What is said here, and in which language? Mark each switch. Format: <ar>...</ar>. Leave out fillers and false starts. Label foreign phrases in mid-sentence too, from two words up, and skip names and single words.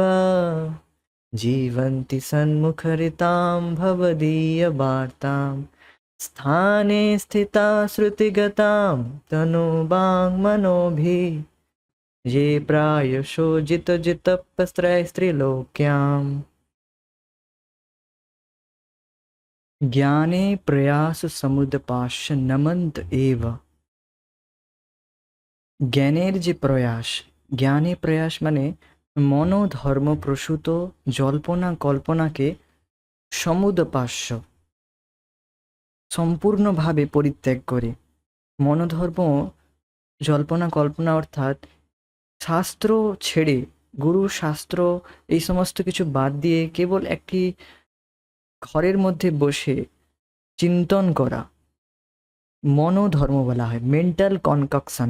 <sa>जीवन्ति सन्मुखरितां भवदीयवार्तां स्थाने स्थिता श्रुतिगतां तनुबां मनोभिः ये प्रायशो जितजितस्त्रीलोक्याम् ज्ञाने प्रयास समुदपासनमन्त एव।</sa> <bn>জ্ঞানের যে প্রয়াস, জ্ঞানে প্রয়াস মানে মনোধর্মপ্রসূত জল্পনা কল্পনাকে সমুদপাস্য, সম্পূর্ণভাবে পরিত্যাগ করে। মনোধর্ম জল্পনা কল্পনা অর্থাৎ শাস্ত্র ছেড়ে, গুরু শাস্ত্র এই সমস্ত কিছু বাদ দিয়ে কেবল একটি ঘরের মধ্যে বসে চিন্তন করা মনোধর্ম বলা হয়,</bn> <en>mental concoction.</en>